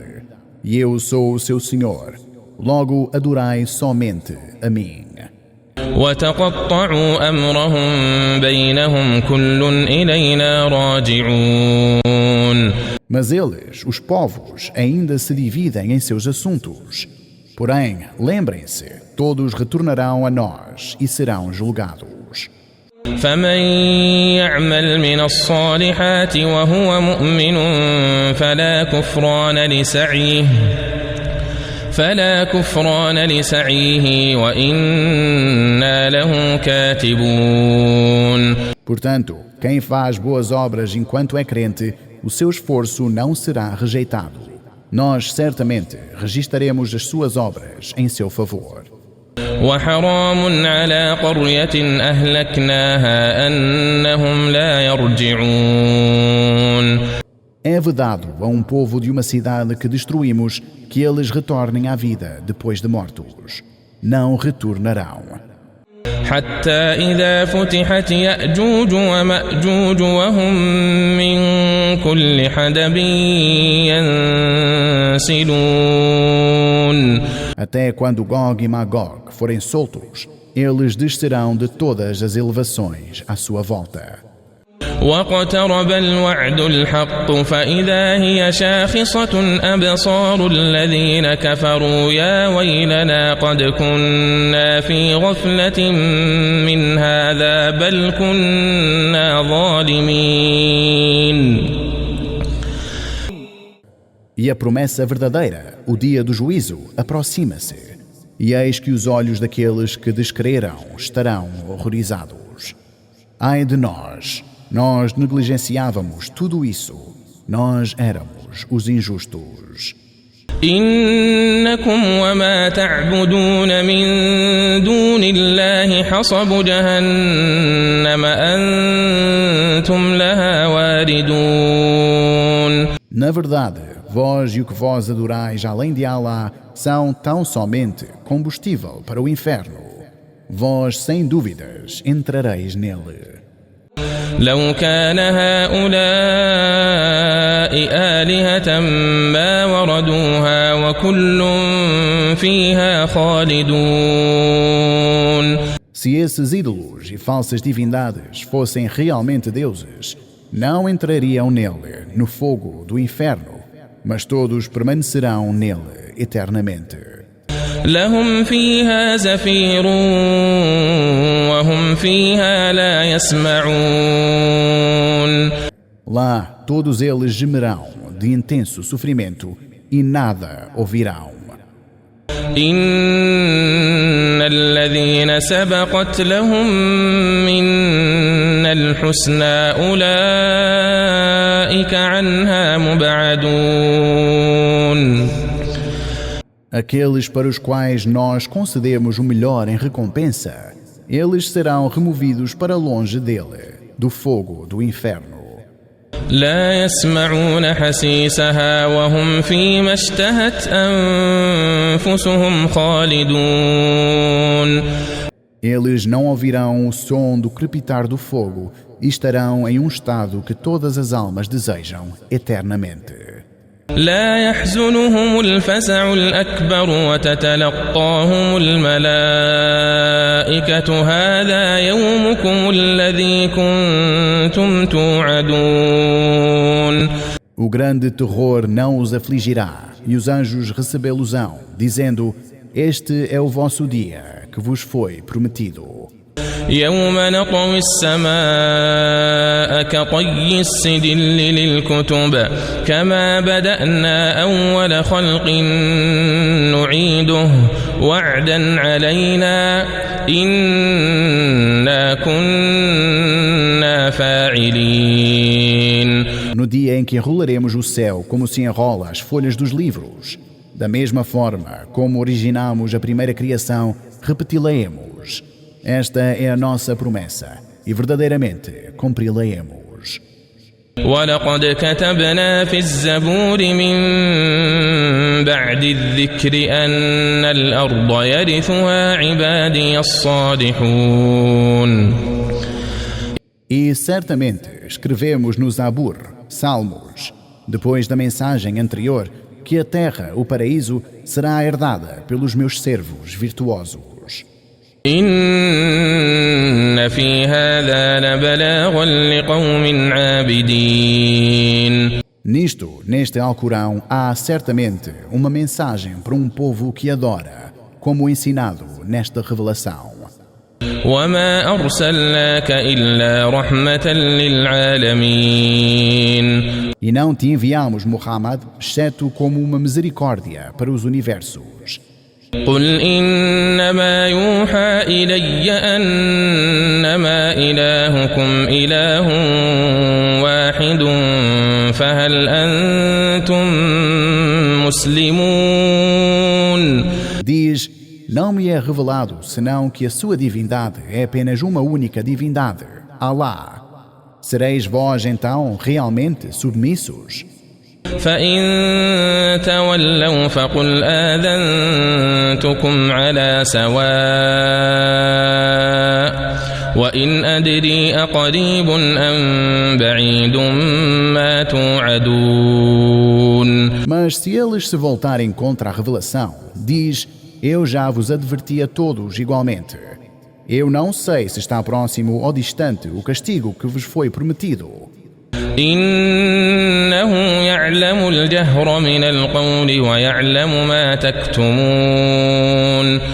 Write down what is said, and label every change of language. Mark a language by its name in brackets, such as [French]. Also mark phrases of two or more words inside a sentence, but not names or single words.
[Portuguese] E eu sou o seu Senhor. Logo adorai somente a mim. [Arabic] وتقطعوا أمرهم بينهم كل إلينا راجعون. [Portuguese] Mas eles, os povos, ainda se dividem em seus assuntos. Porém, lembrem-se, todos retornarão a nós e serão julgados. [Arabic] فمن يعمل من الصالحات وهو مؤمن فلا كفران لسعيه وإنا له كاتبون. [Portuguese] Portanto, quem faz boas obras enquanto é crente, o seu esforço não será rejeitado. Nós certamente registaremos as suas obras em seu favor. [Arabic] وحرام على قرية أهلكناها أنهم لا يرجعون. [Portuguese] É vedado a um povo de uma cidade que destruímos que eles retornem à vida depois de mortos. Não retornarão. [Arabic] حتى إذا فتحت يأجوج ومأجوج وهم من كل حدب ينسلون. [Portuguese] Até quando Gog e Magog forem soltos, eles descerão de todas as elevações à sua volta. [Arabic] واقترب الوعد الحق فإذا هي شاخصة أبصار الذين كفروا يا ويلنا قد كنا في غفلة من هذا بل كنا ظالمين. [Portuguese] E a promessa verdadeira, o dia do juízo, aproxima-se. E eis que os olhos daqueles que descreram estarão horrorizados. Ai de nós! Nós negligenciávamos tudo isso. Nós éramos os injustos. [Arabic] إنكم وما تعبدون من دون الله حصب جهنم أنتم لها واردون. [Portuguese] Na verdade, vós e o que vós adorais além de Allah são tão somente combustível para o inferno. Vós, sem dúvidas, entrareis nele. [Arabic] لو كان هؤلاء آلهة ما وردوها وكل فيها خالدون. [Portuguese] Se esses ídolos e falsas divindades fossem realmente deuses, não entrariam nele, no fogo do inferno, mas todos permanecerão nele eternamente. [Arabic] لهم فيها زفير وهم فيها لا يسمعون. [Portuguese] Lá todos eles gemerão de intenso sofrimento e nada ouvirão. [Arabic] إن الذين سبقت لهم منا الحسنى أولئك عنها مبعدون. [Portuguese] Aqueles para os quais nós concedemos o melhor em recompensa, eles serão removidos para longe dele, do fogo do inferno. [Arabic] لا يسمعون حسيسها وهم فيما اشتهت أنفسهم خالدون. [Portuguese] Eles não ouvirão o som do crepitar do fogo e estarão em um estado que todas as almas desejam eternamente. [Arabic] لا يحزنهم الفزع الأكبر وتتلقاهم الملائكة هذا يومكم الذي كنتم توعدون. [Portuguese] O grande terror não os afligirá e os anjos recebê-los-ão, dizendo: Este é o vosso dia que vos foi prometido. [Arabic] يوم نطوي السماء كطي السجل للكتب كما بدأنا أول خلق نعيده وعدا علينا إنا كنا فاعلين. [Portuguese] No dia em que enrolaremos o céu como se enrola as folhas dos livros, da mesma forma como originamos a primeira criação, repeti-la-emos. Esta é a nossa promessa e verdadeiramente cumpri-la-emos. [Arabic] ولقد كتبنا في الزبور من بعد الذكر أن الأرض يرثها عبادي الصالحون. [Portuguese] E certamente escrevemos no Zabur, Salmos, depois da mensagem anterior, que a terra, o paraíso, será herdada pelos meus servos virtuosos. [Arabic] إن في هذا لبلاغا لقوم عابدين. [Portuguese] Neste Alcorão, há certamente uma mensagem para um povo que adora, como ensinado nesta revelação. [Arabic] وما أرسلناك إلا رحمة للعالمين. [Portuguese] E não te enviamos, Muhammad, exceto como uma misericórdia para os universos. [Arabic] قل إنما يوحى إلي أنما إلهكم إله واحد فهل أنتم مسلمون. [Portuguese] Diz, não me é revelado senão que a sua divindade é apenas uma única divindade, Allah. Sereis vós então realmente submissos? [Arabic] فإن تولوا فقل آذنتكم على سواء وإن أدري أقريب أم بعيد ما توعدون. [Portuguese] Mas se eles se voltarem contra a revelação, diz, eu já vos adverti a todos igualmente. Eu não sei se está próximo ou distante o castigo que vos foi prometido. [Arabic] إنه يعلم الجهر من القول ويعلم ما تكتمون.